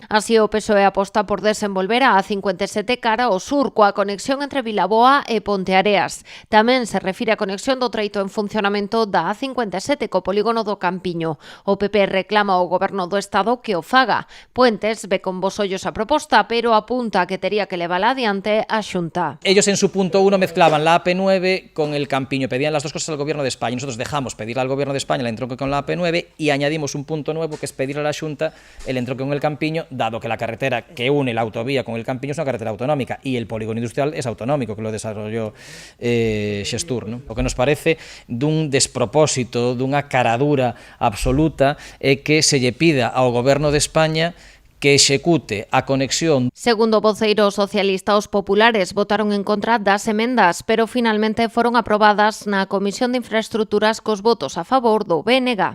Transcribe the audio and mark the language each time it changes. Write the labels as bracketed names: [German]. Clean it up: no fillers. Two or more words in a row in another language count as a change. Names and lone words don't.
[Galician] Así o PSOE aposta por desenvolver a A57 cara ao sur, coa conexión entre Vilaboa e Ponteareas. Tamén se refire a conexión do treito en funcionamento da A57 co polígono do Campiño. O PP reclama ao Goberno do Estado que o faga. Puentes ve con bos ollos a proposta, pero apunta que tería que levala adiante a Xunta. [Spanish] Ellos en su punto 1 mezclaban la AP9 con el Campiño, pedían las dos cosas al Gobierno de España. Nosotros dejamos pedirle al Gobierno de España el entronque con la AP9 y añadimos un punto nuevo que es pedirle a la Xunta el entronque con el Campiño, dado que la carretera que une la autovía con el Campiño es una carretera autonómica y el polígono industrial es autonómico, que lo desarrolló Xestur, ¿no? [Galician] O que nos parece dun despropósito, dunha caradura absoluta é que se lle pida ao Goberno de España que execute a conexión. Segundo o voceiro socialista, os populares votaron en contra das emendas, pero finalmente foron aprobadas na Comisión de Infraestructuras cos votos a favor do BNG.